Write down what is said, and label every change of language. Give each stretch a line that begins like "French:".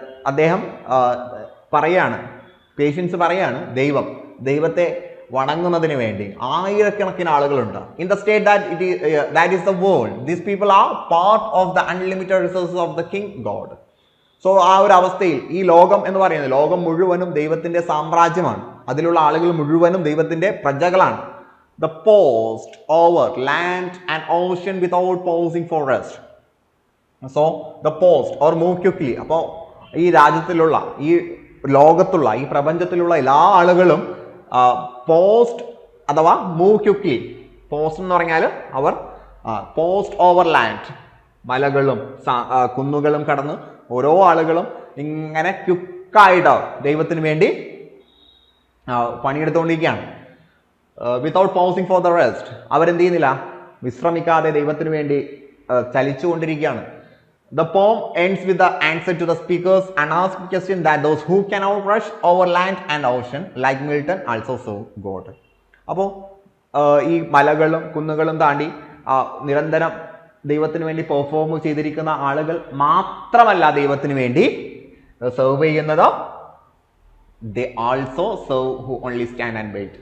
Malayalam: അദ്ദേഹം പറയാണ്, പേഷ്യൻസ് പറയാണ്, ദൈവത്തെ വണങ്ങുന്നതിന് വേണ്ടി ആയിരക്കണക്കിന് ആളുകളുണ്ട്.
English: In the state that is the world, these people are part of the unlimited resources of the king God.
Malayalam: So ആ ഒരു അവസ്ഥയിൽ ഈ ലോകം എന്ന് പറയുന്നത്, ലോകം മുഴുവനും ദൈവത്തിന്റെ സാമ്രാജ്യമാണ്. അതിലുള്ള ആളുകൾ മുഴുവനും ദൈവത്തിന്റെ പ്രജകളാണ്.
English: The post over land and ocean without pausing for rest. So the post or move quickly.
Malayalam: അപ്പോൾ ഈ രാജ്യത്തിലുള്ള, ഈ ലോകത്തുള്ള, ഈ പ്രപഞ്ചത്തിലുള്ള എല്ലാ ആളുകളും പോസ്റ്റ് അഥവാ മൂവ് ക്വിക്ലി. പോസ്റ്റ് എന്ന് പറഞ്ഞാൽ അവർ പോസ്റ്റ് ഓവർ ലാൻഡ്, മലകളും കുന്നുകളും കടന്ന് ഓരോ ആളുകളും ഇങ്ങനെ ക്വിക്കായിട്ട് ദൈവത്തിന് വേണ്ടി പണിയെടുത്തുകൊണ്ടിരിക്കുകയാണ്.
English: Without pausing for the rest.
Malayalam: അവരെന്ത് ചെയ്യുന്നില്ല, വിശ്രമിക്കാതെ ദൈവത്തിന് വേണ്ടി ചലിച്ചുകൊണ്ടിരിക്കുകയാണ്.
English: The poem ends with the answer to the speaker's unasked question that those who cannot rush over land and ocean like Milton also serve God.
Malayalam: അപ്പോൾ ഈ മലകളും കുന്നുകളും താണ്ടി നിരന്തരം ദൈവത്തിന് വേണ്ടി പെർഫോം ചെയ്തിരിക്കുന്ന ആളുകൾ മാത്രമല്ല ദൈവത്തിന് വേണ്ടി സെർവ് ചെയ്യുന്നത്,
English: they also serve who only stand and wait.